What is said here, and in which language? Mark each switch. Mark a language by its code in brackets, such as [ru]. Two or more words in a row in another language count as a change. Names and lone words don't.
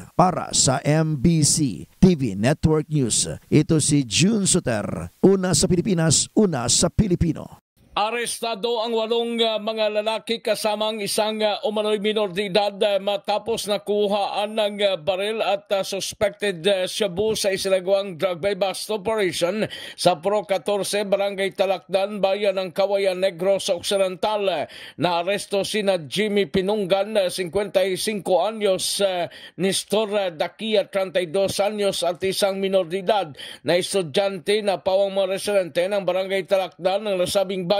[tl] Para sa MBC TV Network News, ito si June Soter. Una sa Pilipinas, una sa Pilipino. Arestado ang 8 mga lalaki kasamang isang umano'y minor de edad matapos nakuhaan ng baril at suspected shabu sa isinagawang drug by bust operation sa Pro 14 Barangay Talakdan, Bayan ng Kawayan Negros Occidental. Naaresto sina Jimmy Pinungan, 55 anyos, Nestor Dakia, 32 anyos at isang minor de edad na estudyante na pawang mga residente ng Barangay Talakdan ng nasabing bayan.